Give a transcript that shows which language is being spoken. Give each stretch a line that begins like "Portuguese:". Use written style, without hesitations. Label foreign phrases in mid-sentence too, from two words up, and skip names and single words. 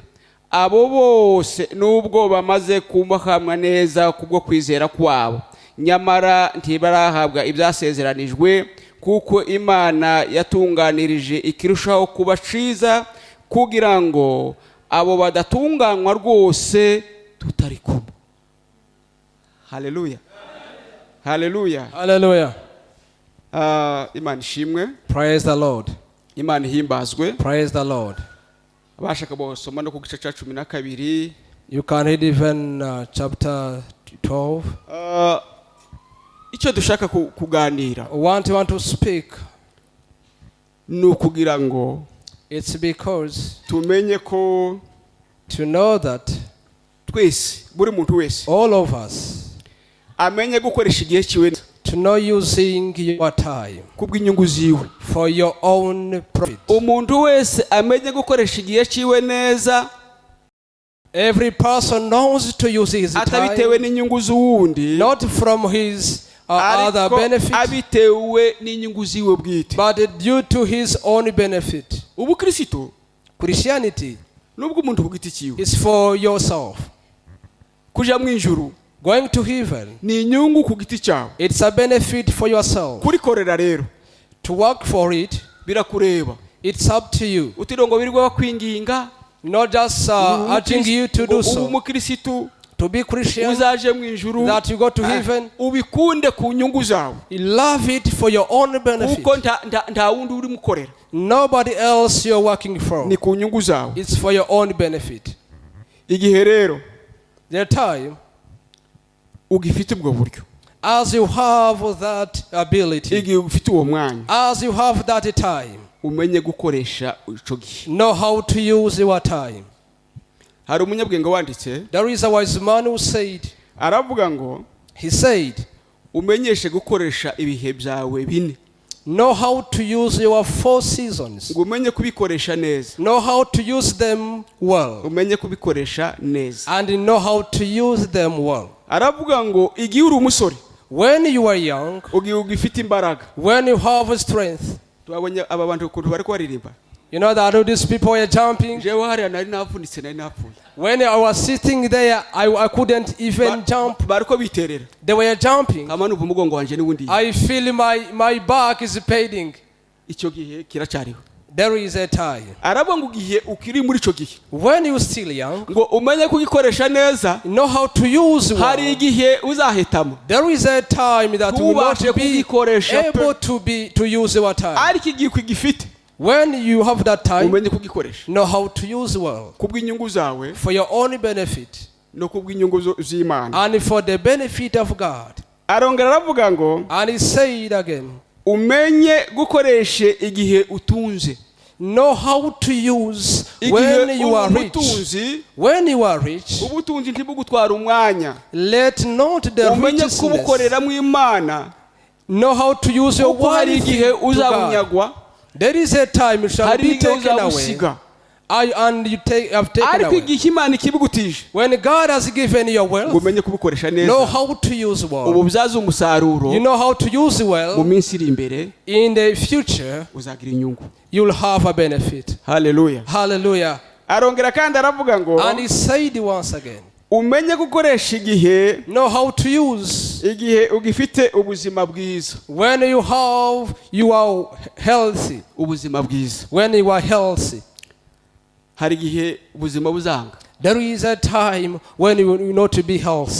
Kinyarwanda: Abo bose nubwo bamaze kubahamwa neza kubwo kwizera kwabo, nyamara ntibarahabwa ibyasezeranijwe, kuko Imana yatunganirije ikirushaho kuba ciza, kugira ngo abo badatunganywa rwose tutari kumwe. Haleluya. Haleluya.
English: Hallelujah.
Kinyarwanda: Imana ishimwe.
English: Praise the Lord.
Kinyarwanda: Imana ihimbazwe.
English: Praise the Lord.
Kinyarwanda: Abashaka bosoma no ku gice cya 12.
English: You can read even chapter 12.
Kinyarwanda: Icyo dushaka kuganira.
English: Want to speak.
Kinyarwanda: Nukugira ngo
English: It's because
Kinyarwanda: tumenye ko
English: to know that
Kinyarwanda: twese buri muntu wese
English: all of us
Kinyarwanda: amenye gukoresha igihe cyiwe
English: to know using your time
Kinyarwanda: kubwinyungu ziwe
English: for your own profit.
Kinyarwanda: Umuntu wese amenye gukoresha igihe cyiwe neza.
English: Every person knows to use his
Kinyarwanda: atabitewe
English: time
Kinyarwanda: n'inyungu z'uwundi,
English: not from his other benefit,
Kinyarwanda: abitewe n'inyungu ziwe bwite,
English: but due to his own benefit.
Kinyarwanda: Ubu Kristo
English: Christianity
Kinyarwanda: nubwo umuntu ku giti cyiwe
English: is for yourself.
Kinyarwanda: kuja mu ijuru
English: Going to heaven,
Kinyarwanda: ni inyungu ku giti cyawe.
English: it's a benefit for yourself.
Kinyarwanda: Kurikorera rero
English: To work for it,
Kinyarwanda: birakureba.
English: it's up to you.
Kinyarwanda: Utirongo birirwa bakwinginga,
English: Not just urging you to do so.
Kinyarwanda: Ubu Kristo
English: To be Christian,
Kinyarwanda: uzaje mu ijuru
English: that you go to heaven,
Kinyarwanda: ubikunde ku nyungu zawe,
English: you love it for your own benefit.
Kinyarwanda: kuko nta wundi uri mukorera,
English: Nobody else you're working for.
Kinyarwanda: ni ku nyungu zawe.
English: It's for your own benefit.
Kinyarwanda: Igihe rero
English: The time,
Kinyarwanda: ugifite ubwo buryo,
English: as you have that ability,
Kinyarwanda: igihe ufite uwo mwanya,
English: as you have that time,
Kinyarwanda: umenye gukoresha ico gihe.
English: know how to use your time.
Kinyarwanda: Hari umunyabwenge wanditse
English: There is a wise man who said,
Kinyarwanda: aravuga ngo
English: he said,
Kinyarwanda: umenyeshe gukoresha ibihe byawe bine,
English: know how to use your 4 seasons.
Kinyarwanda: ngo umenye kubikoresha neza,
English: Know how to use them well.
Kinyarwanda: umenye kubikoresha neza.
English: And know how to use them well.
Kinyarwanda: Aravuga ngo igihe uri umusore,
English: When you are young,
Kinyarwanda: ugihe ugifite imbaraga.
English: when you have strength,
Kinyarwanda: Twabonye aba bantu ukuntu bari kwaririmba,
English: you know that all these people were jumping.
Kinyarwanda: jewe hariya nari navunitse nari napfuye,
English: When I was sitting there, I couldn't even jump.
Kinyarwanda: bariko biterera,
English: They were jumping.
Kinyarwanda: kama numva umugongo wanje n'ubundi.
English: I feel my back is paining.
Kinyarwanda: Icyo gihe kiracyariho.
English: There is a time.
Kinyarwanda: Aravuga ngo igihe ukiri muri ico gihe,
English: When you're still young,
Kinyarwanda: ngo umenye kugikoresha neza,
English: know how to use
Kinyarwanda: hari
English: well.
Kinyarwanda: igihe uzahetamo.
English: There is a time that you will not
Kinyarwanda: Ntubashe
English: be
Kinyarwanda: kugikoresha pe.
English: able to use your time.
Kinyarwanda: Ariko igihe ukigifite,
English: When you have that time,
Kinyarwanda: umenye kugikoresha
English: know how to use well
Kinyarwanda: kubw'inyungu zawe
English: for your own benefit
Kinyarwanda: no kubw'inyungu z'Imana.
English: and for the benefit of God.
Kinyarwanda: Arongera aravuga ngo
English: And he said again,
Kinyarwanda: umenye gukoreshe igihe utunze.
English: know how to use
Kinyarwanda: Igihe
English: when you are rich.
Kinyarwanda: ubutunzi,
English: When you are rich,
Kinyarwanda: ubutunzi ntibugutwara umwanya.
English: let not the
Kinyarwanda: Umenye
English: richness
Kinyarwanda: kubukorera mu Imana,
English: know how to use your
Kinyarwanda: kuko hari
English: wealth
Kinyarwanda: igihe
English: to God.
Kinyarwanda: uzabunyagwa,
English: There is a time you shall
Kinyarwanda: hari
English: be
Kinyarwanda: igihe
English: taken away,
Kinyarwanda: uzabusiga.
English: and you have taken
Kinyarwanda: Ariko
English: away.
Kinyarwanda: igihe Imana ikibugutije,
English: When God has given you
Kinyarwanda: ngo
English: wealth,
Kinyarwanda: umenye kubukoresha
English: know
Kinyarwanda: neza,
English: how to use
Kinyarwanda: ubu
English: well.
Kinyarwanda: byaza umusaruro.
English: You know how to use
Kinyarwanda: Mu
English: well.
Kinyarwanda: minsi iri imbere
English: In the future,
Kinyarwanda: uzagira inyungu.
English: you'll have a benefit.
Kinyarwanda: Haleluya.
English: Hallelujah.
Kinyarwanda: Arongera kandi aravuga ngo
English: And he said once again,
Kinyarwanda: umenye gukoresha igihe,
English: know how to use
Kinyarwanda: igihe ugifite ubuzima bwiza,
English: when you are healthy.
Kinyarwanda: ubuzima bwiza.
English: When you are healthy,
Kinyarwanda: Hari igihe ubuzima buzanga.
English: there is a time when you know to be healthy.